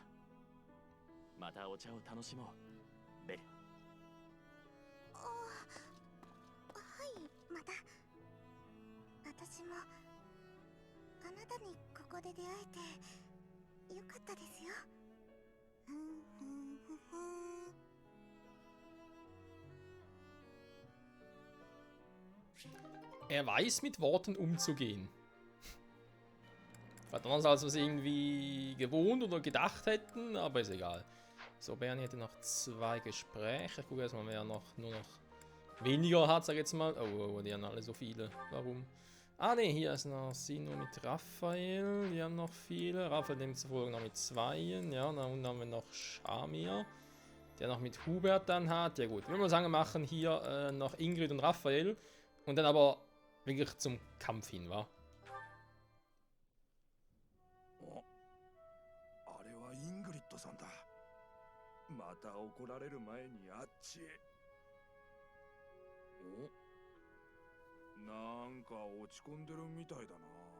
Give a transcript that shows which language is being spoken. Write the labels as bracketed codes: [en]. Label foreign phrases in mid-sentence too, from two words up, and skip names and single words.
[ja] またお茶を楽しもう、ベル。はい、また。私もあなたにここで出会えてよかったですよ。ふんふんふふん。 [de] Er weiß mit Worten umzugehen. Was anders als wir es irgendwie gewohnt oder gedacht hätten, aber ist egal. So, Bernie hätte noch 2 Gespräche. Ich gucke erstmal, wer noch nur noch weniger hat, sag ich jetzt mal. Oh, die haben alle so viele. Warum? Ah ne, hier ist noch Sino mit Raphael. Die haben noch viele. Raphael demzufolge noch mit 2. Ja, und dann haben wir noch Shamir, der noch mit Hubert dann hat. Ja gut, wenn wir sagen, wir machen hier noch Ingrid und Raphael. Und dann aber wirklich zum Kampf hin, wa? [ja] あれはイングリッドさんだ。また怒られる前にあっちへ。なんか落ち込んでるみたいだな。